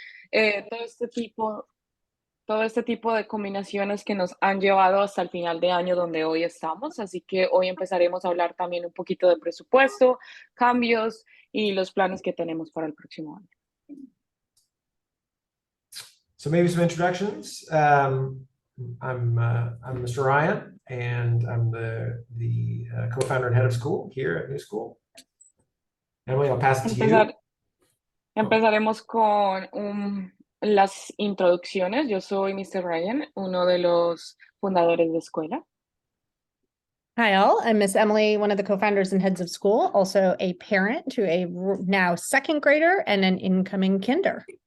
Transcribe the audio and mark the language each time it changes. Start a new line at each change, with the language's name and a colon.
Spanish: eh, todo este tipo, todo este tipo de combinaciones que nos han llevado hasta el final de año donde hoy estamos. Así que hoy empezaremos a hablar también un poquito de presupuesto, cambios y los planes que tenemos para el próximo año.
English: So maybe some introductions. I'm Mr. Ryan, and I'm the co-founder and head of school here at New School. Emily, I'll pass it to you.
Spanish: Empezaremos con las introducciones. Yo soy Mr. Ryan, uno de los fundadores de escuela.
English: Hi all, I'm Miss Emily, one of the co-founders and heads of school, also a parent to a now second grader and an incoming kinder.